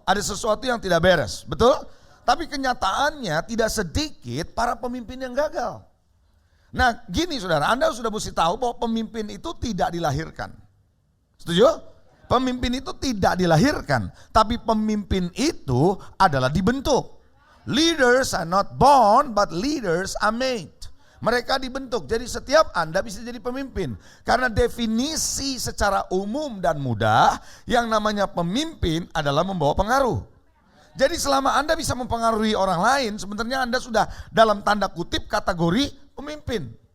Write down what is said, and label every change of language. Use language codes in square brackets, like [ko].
[id] Ada sesuatu yang tidak beres, betul? Tapi kenyataannya tidak sedikit para pemimpin yang gagal. Nah gini saudara, Anda sudah mesti tahu bahwa pemimpin itu tidak dilahirkan. Setuju? Pemimpin itu tidak dilahirkan, tapi pemimpin itu adalah dibentuk. [en] Leaders are not born, but leaders are made. [id] Mereka dibentuk, jadi setiap Anda bisa jadi pemimpin. Karena definisi secara umum dan mudah, yang namanya pemimpin adalah membawa pengaruh. Jadi selama Anda bisa mempengaruhi orang lain, sebenarnya Anda sudah dalam tanda kutip kategori pemimpin.